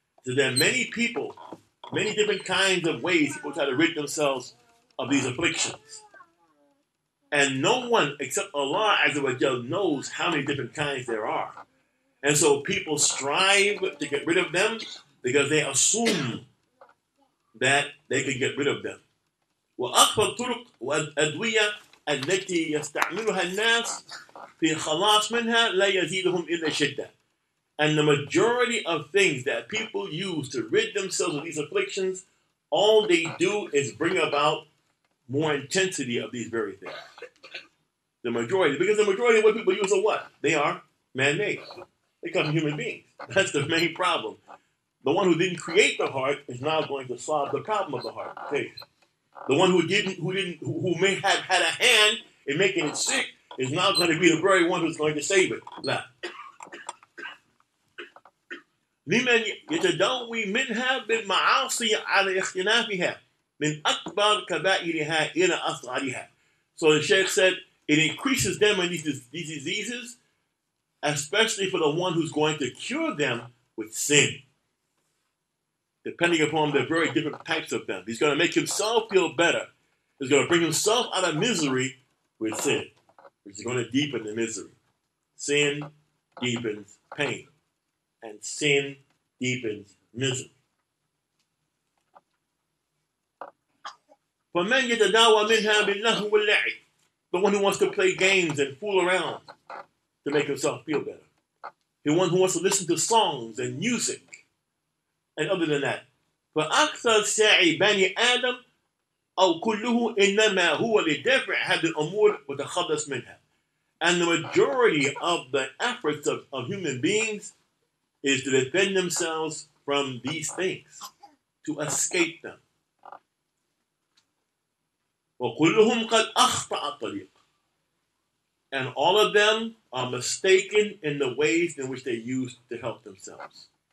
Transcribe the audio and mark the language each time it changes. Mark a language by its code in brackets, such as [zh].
[en] So there are many people, many different kinds of ways people try to rid themselves of these afflictions. And no one except Allah Azza wa Jal knows how many different kinds there are. And so people strive to get rid of them because they assume that they can get rid of them. [ar] وأكثر الطرق والأدوية التي يستعملها الناس في خلاص منها لا يزيدهم إلا شدة. [en] And the majority of things that people use to rid themselves of these afflictions, all they do is bring about more intensity of these very things. The majority, because the majority of what people use are what? They are man-made. They come from human beings. That's the main problem. The one who didn't create the heart is now going to solve the problem of the heart. Okay. The one who may have had a hand in making it sick is now going to be the very one who's going to save it. [ar] لا. لمن يتداوي منها بالمعاصي على اختلافها من أكبر كبائرها إلى أصغرها. [en] So the Sheikh said it increases them in these diseases, especially for the one who's going to cure them with sin. Depending upon the very different types of them. He's going to make himself feel better. He's going to bring himself out of misery with sin, which is going to deepen the misery. Sin deepens pain, and sin deepens misery. [ar] فَمَنْ يَتَدَاوَى مِنْهَا بِاللَّهْوِ وَاللَّعِبِ. [en] The one who wants to play games and fool around to make himself feel better. The one who wants to listen to songs and music. And other than that, [ar] فأكثر سعي بني آدم أو كله إنما هو لدفع هذه الأمور وتخلص منها. [en] And the majority of the efforts of human beings is to defend themselves from these things, to escape them. [ar] وكلهم قد أخطأ الطريق. [en] And all of them are mistaken in the ways in which they use to help themselves.